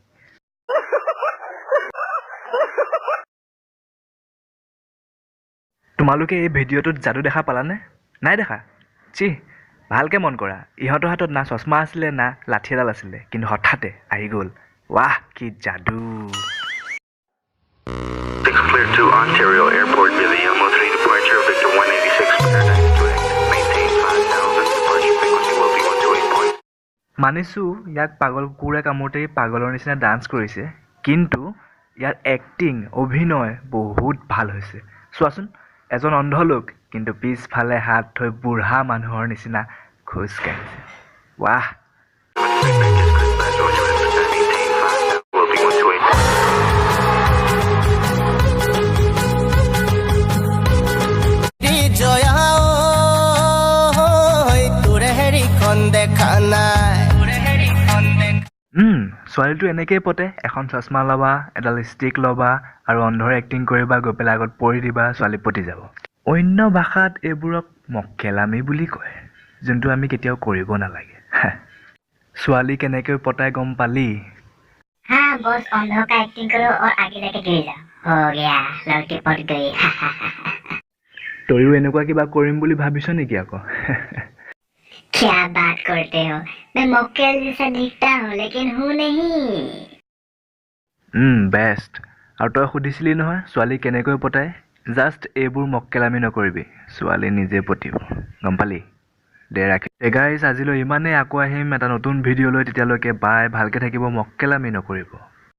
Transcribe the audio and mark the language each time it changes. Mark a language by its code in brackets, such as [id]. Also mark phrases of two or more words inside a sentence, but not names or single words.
[as] তোমালোকে এই ভিডিঅ'টোত যাদু দেখা পালানে? নাই দেখা? চিহ, ভালকৈ মন কৰা। ইহঁতৰ হাতত না চশমা আছিলে না লাঠি এডাল আছিলে, কিন্তু হঠাতে আহি গ'ল। ৱাহ, কি যাদু। [en] 6 clear to Ontario Airport via Yamo 3 departure Victor 186 Paradise direct. Maintain 5000 departure frequency will be 128. [as] মানিছোঁ ইয়াক পাগল কুকুৰে কামোৰতেই পাগলৰ নিচিনা ডান্স কৰিছে, কিন্তু ইয়াৰ এক্টিং, অভিনয় বহুত ভাল হৈছে। চোৱাচোন, এজন অন্ধ লোক, কিন্তু পিছফালে হাত থৈ বুঢ়া মানুহৰ নিচিনা খোজ কাঢ়িছে। ৱাহ। [en] Maintain 5000 will be 128. [as] জয়া তোৰে হেৰিখন দেখা নাই। ছোৱালীটো এনেকেই পতে। এখন চশমা ল'বা, এডাল ষ্টিক ল'বা আৰু অন্ধৰ এক্টিং কৰিবা, গৈ পেলাই আগত পৰি দিবা, ছোৱালী পতি যাব। অন্য ভাষাত এইবোৰক মক্কেলামি বুলি কয়, যোনটো আমি কেতিয়াও কৰিব নালাগে। ছোৱালী কেনেকৈ পতাই গম পালি? [hi] हाँ बॉस, अंधों का एक्टिंग करो और आगे जाके गिर जाओ। हो गया, लड़की पट गई। [as] তইও এনেকুৱা কিবা কৰিম বুলি ভাবিছ নেকি আকৌ? [hi] क्या बात करते हो? मैं मक्केल जैसा दिखता हूँ लेकिन हूँ नहीं। [as] বেষ্ট। আৰু তই সুধিছিলি নহয় ছোৱালী কেনেকৈ পতাই? জাষ্ট এইবোৰ মক্কেলামি নকৰিবি, ছোৱালী নিজে পতিব। গম পালি? দে ৰাখি। গাইজ, আজিলৈ ইমানেই। আকৌ আহিম এটা নতুন ভিডিঅ' লৈ। তেতিয়ালৈকে বাই, ভালকৈ থাকিব, মক্কেলামি নকৰিব।